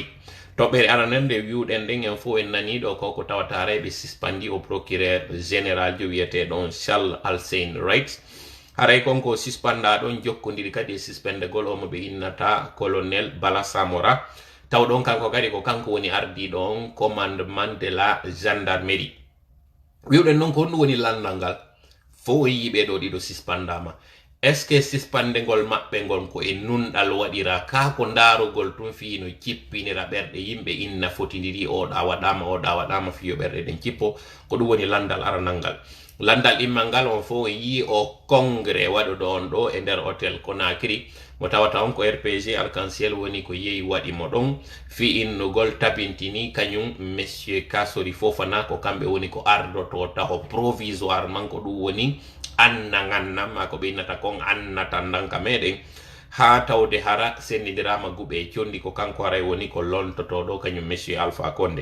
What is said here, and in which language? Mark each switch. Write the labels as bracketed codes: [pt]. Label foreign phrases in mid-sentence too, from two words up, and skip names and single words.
[ff] toɓɓere aranen nde wiwɗen ɗen en fof en nani ɗo ko tawata haray ɓe suspandi [fr] au procureur général [ff] jo wiyeteɗon Charles Alsane Wright. haray konko suspenda ɗon jokkodiri kadi e suspendegol omo ɓe innata colonel Bala Samora, taw ɗon kanko kadi ko kanko woni ardiɗon [fr] commandement de la gendarmerie. [ff] wiwɗen noon ko honɗum woni landal ngal fo yiɓe ɗo ɗiɗo suspendama. [fr] est ce que [ff] suspendegol maɓɓe ngol ko e nunɗal waɗira ka ko ndarugol tun fi no cippinira ɓerɗe yimɓe inna fotidiri oɗa waɗama fiyo ɓerɗe ɗen cippo, ko ɗum woni landal aranal ngal. landal immal ngal on fo yi o congrès waɗuɗo on ɗo e nder hôtel Conakry mo tawata on ko RPG Arc-en-Ciel woni ko yehi waɗimo ɗon fi innugol tabintini kañum monsieur Kassory Fofana ko kamɓe woni ko ardoto taho provisoire man, ko ɗum woni annagannam ma ko ɓe innata kon annata ndanka meɗen ha tawde hara sendidirama guɓe e condi ko kanko haray woni ko lontoto ɗo kañum monsieur Alpha Condé.